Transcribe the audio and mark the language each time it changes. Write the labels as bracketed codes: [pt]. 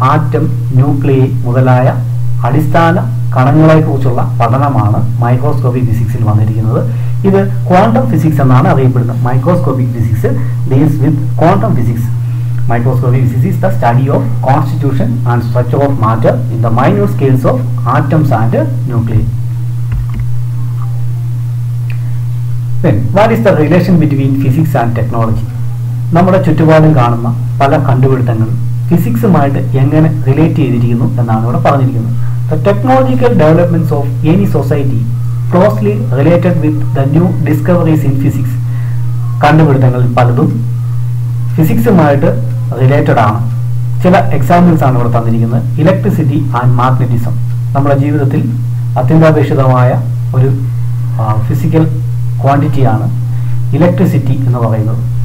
[ml] Atom, nuclei മുതലായ അടിസ്ഥാന കണങ്ങളെക്കുറിച്ചുള്ള പഠനമാണ് മൈക്രോസ്കോപ്പിക് ഫിസിക്സിൽ വന്നിരിക്കുന്നത്. ഇത് ക്വാണ്ടം ഫിസിക്സ് എന്നാണ് അറിയപ്പെടുന്നത്. [en] Microscopic physics deals with quantum physics. Microscopic physics is the study of constitution and structure of matter in the minute scales of atoms and nuclei. Then, what is the relation between physics and technology? [ml] നമ്മുടെ ചുറ്റുപാടും കാണുന്ന പല കണ്ടുപിടുത്തങ്ങളും ഫിസിക്സുമായിട്ട് എങ്ങനെ relate ചെയ്തിരിക്കുന്നു എന്നാണ് ഇവിടെ പറഞ്ഞിരിക്കുന്നത്. [en] The technological developments of any society closely related with the new discoveries in physics. [ml] കണ്ടുപിടുത്തങ്ങളിൽ പലതും ഫിസിക്സുമായിട്ട് റിലേറ്റഡ് ആണ്. ചില എക്സാമ്പിൾസ് ആണ് ഇവിടെ തന്നിരിക്കുന്നത്. ഇലക്ട്രിസിറ്റി ആൻഡ് മാഗ്നറ്റിസം, നമ്മുടെ ജീവിതത്തിൽ അത്യന്താപേക്ഷിതമായ ഒരു ഫിസിക്കൽ ക്വാണ്ടിറ്റിയാണ് ഇലക്ട്രിസിറ്റി എന്ന് പറയുന്നത്.